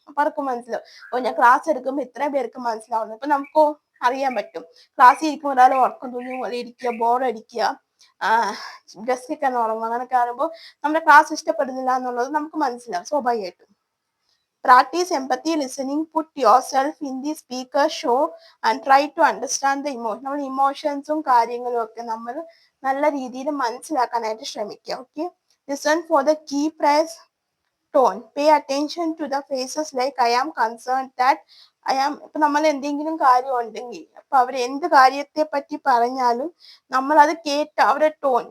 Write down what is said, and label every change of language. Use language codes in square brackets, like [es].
[ml] അപ്പൊ അവർക്ക് മനസ്സിലാവും ഞാൻ ക്ലാസ് എടുക്കുമ്പോൾ ഇത്രയും പേർക്ക് മനസ്സിലാവുന്നു. ഇപ്പൊ നമുക്കോ അറിയാൻ പറ്റും, ക്ലാസ്സിൽ ഇരിക്കുമ്പോൾ ഒരാൾ ഉറക്കം തൂങ്ങി പോലെ ഇരിക്കുക, ബോറടിക്കുക, ഡെസ്കിൽ തന്നെ ഉറങ്ങും. അങ്ങനെയൊക്കെ ആകുമ്പോൾ നമ്മുടെ ക്ലാസ് ഇഷ്ടപ്പെടുന്നില്ല എന്നുള്ളത് നമുക്ക് മനസ്സിലാവും സ്വാഭാവികമായിട്ടും. [en] Practice empathy listening. Put yourself in the speaker's shoe and try to understand the emotion. [ml] നമ്മൾ ഇമോഷൻസും കാര്യങ്ങളും ഒക്കെ നമ്മൾ നല്ല രീതിയിൽ മനസ്സിലാക്കാനായിട്ട് ശ്രമിക്കുക. Okay, [en] Listen for the key phrase tone. Pay attention to the phrases like I am concern that I am. [ml] ഇപ്പൊ നമ്മൾ എന്തെങ്കിലും കാര്യം ഉണ്ടെങ്കിൽ അപ്പൊ അവർ എന്ത് കാര്യത്തെ പറ്റി പറഞ്ഞാലും നമ്മൾ അത് കേട്ട് അവരുടെ ടോൺ.